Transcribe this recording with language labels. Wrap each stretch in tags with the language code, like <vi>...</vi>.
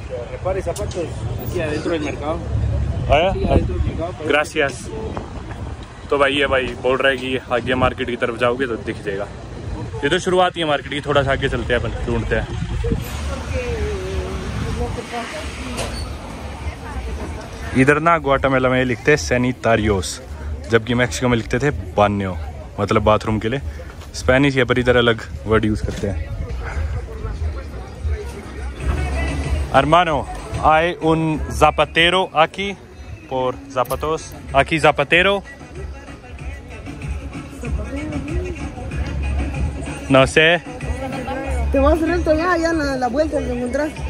<es>Repare zapatos aquí adentro del mercado. Gracias.</es> <hi>तो भाई ये भाई बोल रहा है कि आगे मार्केट की तरफ जाओगे तो दिख जाएगा। ये तो शुरुआत ही है मार्केट की, थोड़ा सा आगे चलते हैं अपन, ढूंढते हैं। इधर ना ग्वाटेमाला में लिखते हैं सैनिटारियोस, जबकि मैक्सिको में लिखते थे बान्यो, मतलब बाथरूम के लिए। स्पेनिश है पर इधर अलग वर्ड यूज़ करते हैं।</hi> <es>Hermano, hay un zapatero aquí por zapatos. Aquí zapatero. No sé. Te vas recto allá en la vuelta que encontrás.</es>